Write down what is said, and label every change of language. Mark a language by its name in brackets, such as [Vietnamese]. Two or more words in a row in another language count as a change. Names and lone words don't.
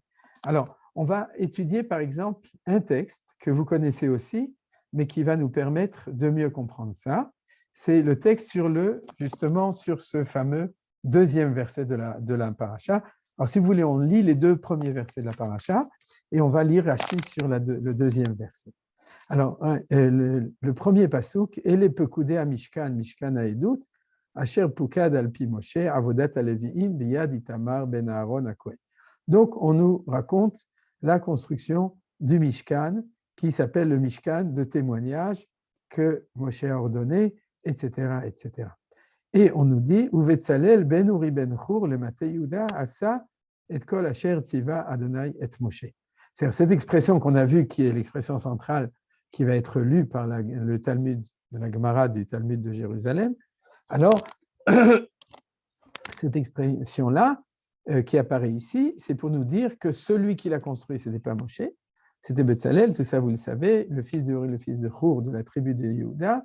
[French] Alors, on va étudier par exemple un texte que vous connaissez aussi, mais qui va nous permettre de mieux comprendre ça. C'est le texte justement sur ce fameux deuxième verset de la paracha. Alors, si vous voulez, on lit les deux premiers versets de la paracha et on va lire Rashi sur le deuxième verset. Alors, le premier pasuk, [Hebrew] אלה פקודי משכן, משכן העדות, אשר פקד על פי משה, עבודת הלוים, ביד איתמר בן אהרן הכהן. [French] Donc, on nous raconte la construction du Mishkan, qui s'appelle le Mishkan de témoignage que Moshe a ordonné, etc., etc. Et on nous dit, [Hebrew] ובצלאל בן אורי בן חור למטה יהודה עשה את כל אשר צוה אדני את משה. [French] C'est cette expression qu'on a vue, qui est l'expression centrale, qui va être lue par le Talmud de la Gemara du Talmud de Jérusalem. Alors, cette expression-là, qui apparaît ici, c'est pour nous dire que celui qui l'a construit, ce n'était pas Moshe, c'était Betzalel, tout ça vous le savez, le fils de Uri, le fils de Hur, de la tribu de Yehuda.